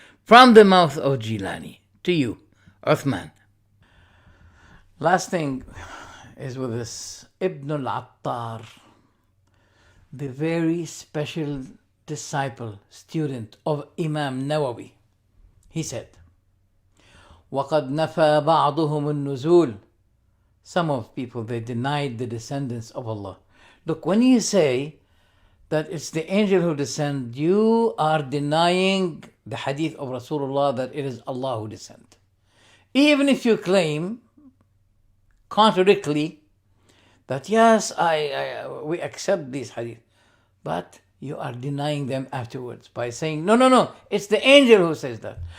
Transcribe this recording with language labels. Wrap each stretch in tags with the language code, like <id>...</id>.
<en>From the mouth of Jilani to you, Uthman. Last thing is with this Ibn al-Attar, the very special disciple, student of Imam Nawawi. He said,</en> <ar>وَقَدْ نَفَى بَعْضُهُمُ النُّزُولِ.</ar> <en>Some of people, they denied the descendants of Allah. Look, when you say that it's the angel who descends, you are denying the hadith of Rasulullah that it is Allah who descends. Even if you claim contradictorily that yes, we accept these hadith, but you are denying them afterwards by saying, no, it's the angel who says that.</en>